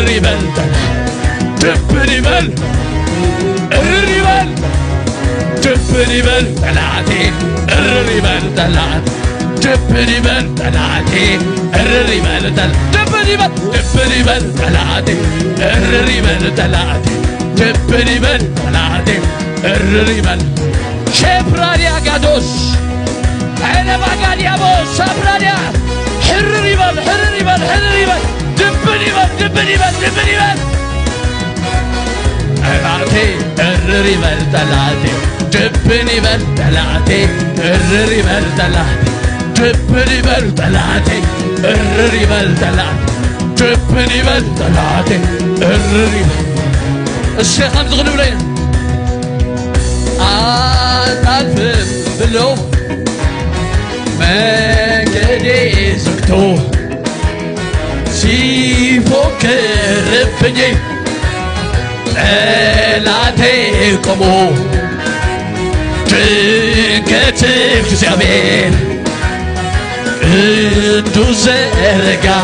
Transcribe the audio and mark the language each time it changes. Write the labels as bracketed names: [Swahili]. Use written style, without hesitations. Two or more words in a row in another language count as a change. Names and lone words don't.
[Amharic] ይበል ጠላቴ ድፍን ይበል እርር ይበል ድፍን ይበል ጠላቴ እርር ይበል ጠላቴ ድፍን ይበል ጠላቴ እርር ይበል ጠላቴ ድፍን ይበል ጠላቴ እርር ይበል ጠላቴ ድፍን ይበል ጠላቴ እርር ይበል ሸፕራዲያ ጋዶስ አይነባጋዲያቦስ ሰፕራዲያ ሕርር ይበል ሕርር ይበል ሕርር ይበል ድፍን ይበል ድፍን ይበል ድፍን ይበል ጠላቴ እርር ይበል ጠላቴ ድፍን ይበል ጠላቴ እርር ይበል ጠላቴ ድፍን ይበል ጠላቴ እርር ይበል ጠላቴ ድፍን ይበል ጠላቴ እርር ይበል [Tigrinya] እስኪ ከምዚ ክንብሎ ኢና [Amharic] አታልፍም ብሎ መንገዴ ዘግቶ ሲፎክርብኝ ጠላቴ ቆሞ ድንገት እግዚአብሔር ክንዱ ዘረጋ